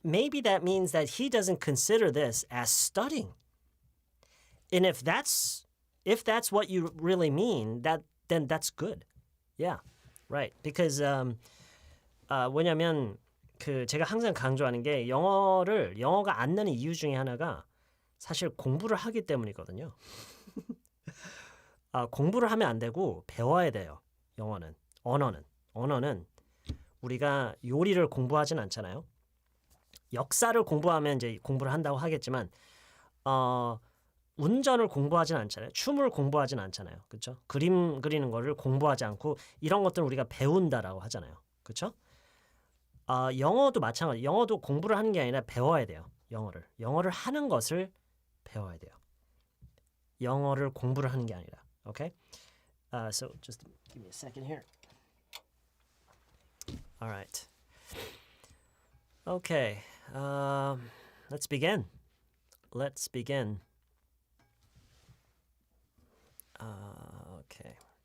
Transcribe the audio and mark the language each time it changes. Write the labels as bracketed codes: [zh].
[en] Maybe that means that he doesn't consider this as studying. And if that's if that's what you really mean, then that's good. Yeah, right. [ko] Because 왜냐면 그 제가 항상 강조하는 게 영어가 안 느는 이유 중에 하나가 사실 공부를 하기 때문이거든요. 공부를 하면 안 되고 배워야 돼요. 언어는 우리가 요리를 공부하진 않잖아요. 역사를 공부하면 이제 공부를 한다고 하겠지만 운전을 공부하진 않잖아요. 춤을 공부하진 않잖아요. 그렇죠? 그림 그리는 거를 공부하지 않고 이런 것들을 우리가 배운다라고 하잖아요. 그렇죠? 영어도 마찬가지. 영어도 공부를 하는 게 아니라 배워야 돼요. 영어를 하는 것을 배워야 돼요. 영어를 공부를 하는 게 아니라. [en] Okay? So just give me a second here. All right. Okay. Let's begin. Okay.